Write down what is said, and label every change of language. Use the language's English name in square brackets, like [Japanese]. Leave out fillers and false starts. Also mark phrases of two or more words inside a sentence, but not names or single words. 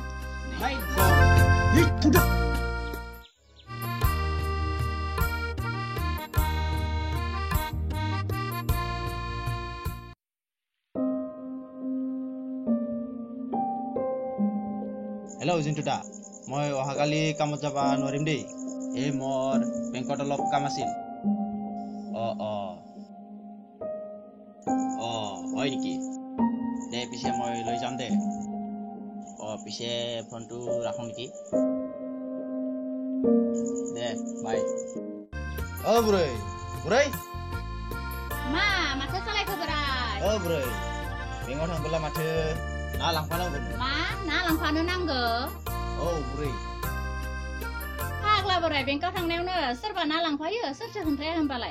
[Bodo] बाय गो है थौदो [Assamese] हेलो जिन्टुदा মই অহাকালি কামত যাব নোৱাৰিম দেই এই মোৰ বেংকত অলপ কাম আছিল হয় নেকি দে পিছে মই লৈ যাম দে পিছে ফোনটো ৰাখোঁ নেকি দে বাই बुरै [Bodo] मा माथो सालायखो बोराय बुरै बेंकआव थांबोला माथो ना लांफानांगौ मा ना लांफानो नांगौ बुरै फाग्ला बोराय बेंकआव थांनायावनो सोरबा ना लांफायो सोरथो खोन्थाया होनबालाय